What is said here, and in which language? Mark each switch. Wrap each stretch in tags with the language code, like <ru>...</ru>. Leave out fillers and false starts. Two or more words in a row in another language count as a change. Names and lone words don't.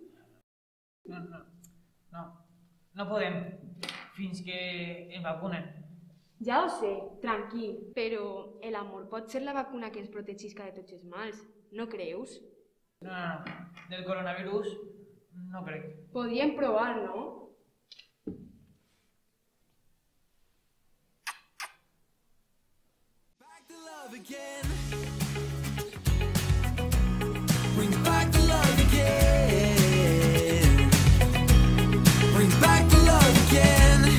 <ca>No podem. Fins que em vacunen. Ja ho sé, tranquil, però l'amor pot ser la vacuna que ens protegisca de tots els mals, no creus? No. Del coronavirus no crec. Podríem provar, no?</ca> <en>Back to love again. Bring back the love again. Bring back the love again.</en>